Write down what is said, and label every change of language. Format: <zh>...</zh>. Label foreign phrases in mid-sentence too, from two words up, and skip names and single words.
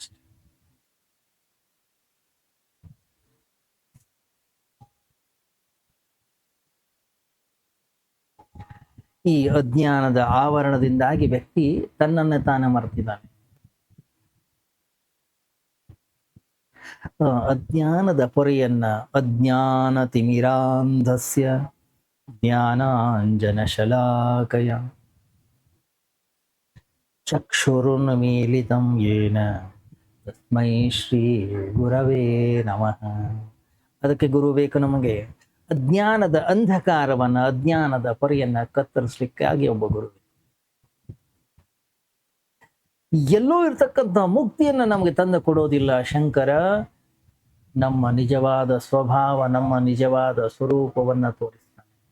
<kn>ಈ ಅಜ್ಞಾನದ ಆವರಣದಿಂದಾಗಿ ವ್ಯಕ್ತಿ ತನ್ನನ್ನು ತಾನೇ ಮರೆತಿದ್ದಾನೆ. ಅಜ್ಞಾನದ ಪೊರೆಯನ್ನ</kn> <sa>ಅಜ್ಞಾನ ತಿಮಿರಾಂಧಸ್ಯ ಜ್ಞಾನಾಂಜನ ಶಲಾಕಯ ಚಕ್ಷುರುನ್ಮೀಲಿತಂ ಯೇನ ತಸ್ಮೈ ಶ್ರೀ ಗುರವೇ ನಮಃ.</sa> <kn>ಅದಕ್ಕೆ ಗುರು ಬೇಕು ನಮಗೆ. ಅಜ್ಞಾನದ ಅಂಧಕಾರವನ್ನ, ಅಜ್ಞಾನದ ಪೊರೆಯನ್ನ ಕತ್ತರಿಸಲಿಕ್ಕಾಗಿ ಒಬ್ಬ ಗುರು. ಎಲ್ಲೋ ಇರ್ತಕ್ಕಂಥ ಮುಕ್ತಿಯನ್ನ ನಮಗೆ ತಂದು ಕೊಡೋದಿಲ್ಲ ಶಂಕರ. ನಮ್ಮ ನಿಜವಾದ ಸ್ವಭಾವ, ನಮ್ಮ ನಿಜವಾದ ಸ್ವರೂಪವನ್ನ ತೋರಿಸ್ತಾನೆ.</kn>